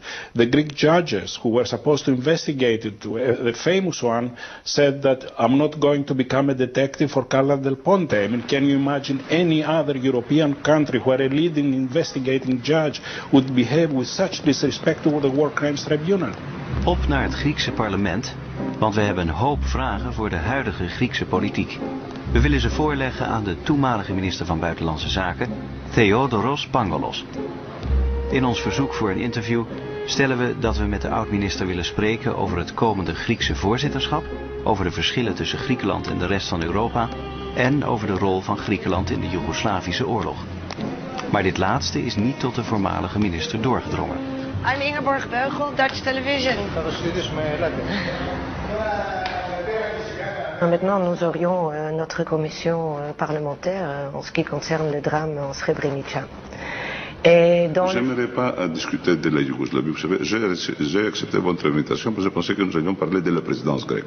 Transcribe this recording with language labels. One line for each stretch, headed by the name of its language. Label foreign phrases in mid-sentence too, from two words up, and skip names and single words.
English: The Greek judges who were supposed to investigate it, the famous one, said that I'm not going to become a detective for Carlos Del Ponte. I mean, can you imagine any other European country where a leading investigating judge would behave with such disrespect to the War Crimes Tribunal?
Dutch: Op naar het Griekse parlement, want we hebben een hoop vragen voor de huidige Griekse politiek. We willen ze voorleggen aan de toenmalige minister van Buitenlandse Zaken, Theodoros Pangalos. In ons verzoek voor een interview stellen we dat we met de oud-minister willen spreken over het komende Griekse voorzitterschap, over de verschillen tussen Griekenland en de rest van Europa en over de rol van Griekenland in de Joegoslavische oorlog. Maar dit laatste is niet tot de voormalige minister doorgedrongen.
English: I'm Ingeborg Beugel, Dutch Television.
French: Maintenant, nous aurions notre commission parlementaire en ce qui concerne le drame en Srebrenica. Je n'aimerais pas discuter de la Yougoslavie. Vous savez, j'ai accepté votre invitation parce que je pensais que nous allions parler de la présidence grecque.